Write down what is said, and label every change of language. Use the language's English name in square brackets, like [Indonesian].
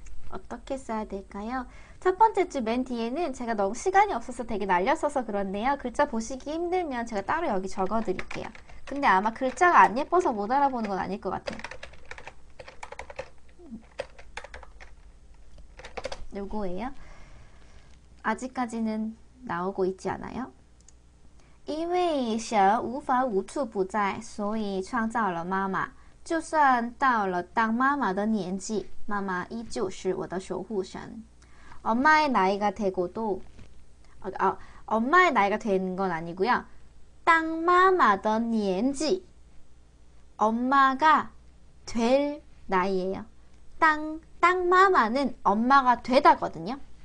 [Korean] 어떻게 써야 될까요? 첫 번째 주 맨 뒤에는 제가 너무 시간이 없어서 되게 날렸어서 그런데요. 글자 보시기 힘들면 제가 따로 여기 적어 드릴게요. 근데 아마 글자가 안 예뻐서 못 알아보는 건 아닐 것 같아요. 요거예요. 아직까지는 나오고 있지 않아요. [Chinese] 因为神无法无处不在，所以创造了妈妈。就算到了当妈妈的年纪，妈妈依旧是我的守护神。 [Korean] 엄마의 나이가 되고도 엄마의 나이가 되는 건 아니고요. [Chinese] 当妈妈的年纪 [Korean] 엄마가 될 나이예요. 땅 마마는 엄마가 되다거든요.